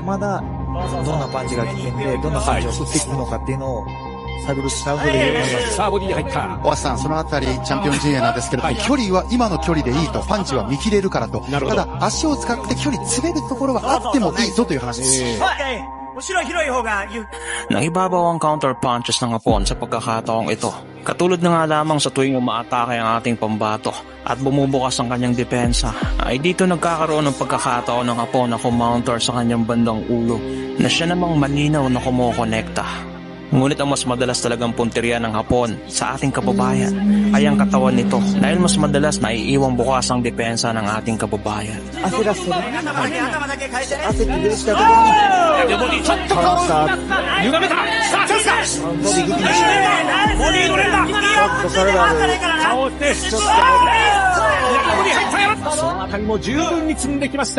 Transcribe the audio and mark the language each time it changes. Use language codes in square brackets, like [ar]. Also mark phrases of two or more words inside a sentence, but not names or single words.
[ja] まだ、どんなパンチが効くんで、どんなパンチを打っていくのかっていうのを探るスタートでいいと思います。さあボディに入った。大橋さん、そのあたりチャンピオン陣営なんですけれども、距離は今の距離でいいと、パンチは見切れるからと。ただ足を使って距離詰めるところはあってもいいぞという話です。 [tl] Nang ibabaw ang [en] counter punches [tl] ng Hapon sa pagkakataong ito. Katulad na nga lamang sa tuwing umaatake ang ating pambato at bumubukas ang kanyang depensa, ay dito nagkakaroon ng pagkakataon ng Hapon na kumounter sa kanyang bandang ulo na siya namang malinaw na kumokonekta. Ngunit ang mas madalas talagang punteriya ng Hapon sa ating kababayan ay ang katawan nito dahil mas madalas naiiwang bukas ang depensa ng ating kababayan. [ja] 焦らせてる。はい。焦って出てきたところに、かわした。歪めた。さあ、チャンスだ。ボディグッとして。ボディの連打。ちょっと体で、倒して、ちょっそのあたりも十分に積んできました。